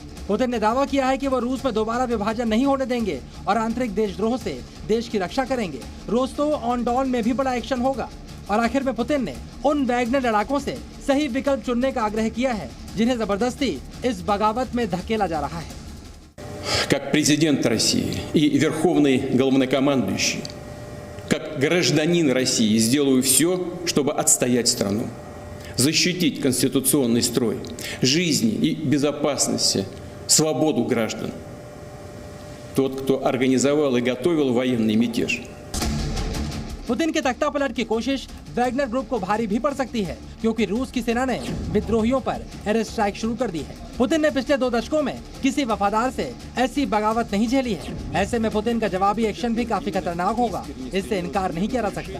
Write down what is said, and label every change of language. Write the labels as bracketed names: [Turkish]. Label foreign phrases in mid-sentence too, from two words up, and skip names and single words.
[Hindi] पुतिन ने दावा किया है कि वो रूस में दोबारा विभाजन नहीं होने देंगे और आंतरिक देशद्रोह से देश की रक्षा करेंगे। रोस्टोव-ऑन-डॉन में भी बड़ा एक्शन होगा। और आखिर में पुतिन ने उन वैगनर लड़ाकों से सही विकल्प चुनने का आग्रह किया है, जिन्हें जबरदस्ती इस बगावत में धकेला जा रहा है। [Russian] Как президент России и верховный главнокомандующий, как гражданин России сделаю все, чтобы отстоять страну, защитить конституционный строй, жизни и безопасности, свободу граждан. тот, кто организовал и готовил военный мятеж. [Hindi] पुतिन के तख्ता पलट की कोशिश वैगनर ग्रुप को भारी भी पड़ सकती है, क्योंकि रूस की सेना ने विद्रोहियों पर [English] air strike [Hindi] शुरू कर दी है। पुतिन ने पिछले 2 दशकों में किसी वफादार से ऐसी बगावत नहीं झेली है। ऐसे में पुतिन का जवाबी एक्शन भी काफी खतरनाक होगा, इससे इनकार नहीं किया जा सकता।